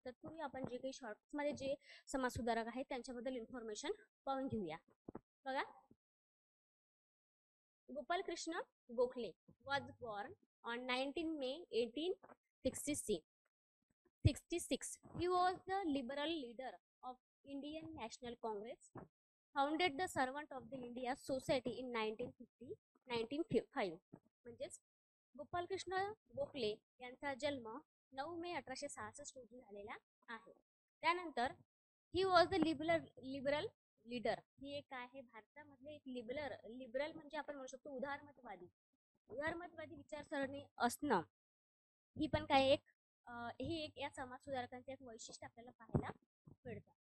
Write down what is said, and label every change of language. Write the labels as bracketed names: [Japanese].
[Marathi] तत्पूर्वी आपण जे काही शॉर्ट्समध्ये जे समाजसुधारक आहेत त्यांच्याबद्दल इन्फॉर्मेशन पाहून घेऊया. बघा, [English] Gopal Krishna Gokhale was born on 19 May 1866. He was the liberal leader of Indian National Congress, founded the Servant of the India Society in 1905. [Marathi] म्हणजेच गोपालकृष्ण गोखले यांचा जन्म 9 मे 1866 रोजी झालेला आहे. त्यानंतर [English] he was the liberal leader, [Marathi] ही एक काय आहे, भारतामधले एक लिबरल म्हणजे आपण म्हणू शकतो उदारमतवादी विचारसरणी असणं, ही पण काय एक ही एक या समाज सुधारकांचे एक वैशिष्ट्य आपल्याला पाहायला मिळतं.